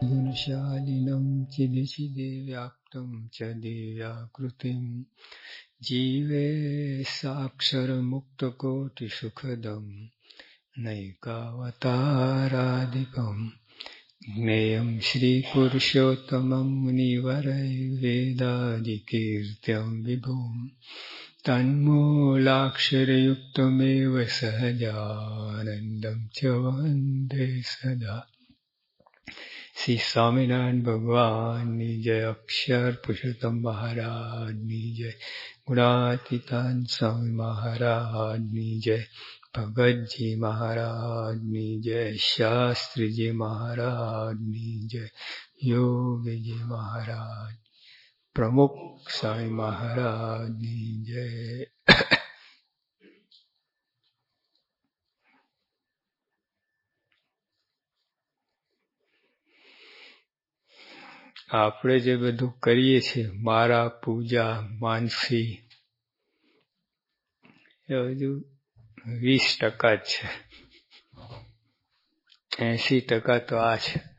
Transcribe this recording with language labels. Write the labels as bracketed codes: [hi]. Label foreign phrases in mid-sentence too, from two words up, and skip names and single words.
[sa] ज्ञानशालिनं चिदिचिदिव्याप्तं च दिव्याकृतिं जीवे साक्षरमुक्तकोटिसुखदं नैकावतारादिकम् ज्ञेयं श्रीपुरुषोत्तमं मुनिवरैर्वेदादिकीर्त्यं विभुं तन्मूलाक्षरयुक्तमेव सहजानन्दं च वन्दे सदा। [hi] श्री स्वामिनारायण भगवान जय, अक्षर पुरुषोत्तम महाराज जय, गुणातीतान स्वामी महाराज जय, भगत जी महाराज जय, शास्त्री जी महाराज जय, योगी जी महाराज, प्रमुख स्वामी महाराज जय। [gu] આપણે જે બધું કરીએ છીએ, મારા પૂજા માનસી, એ બધું 20% જ છે, 80% તો આ છે.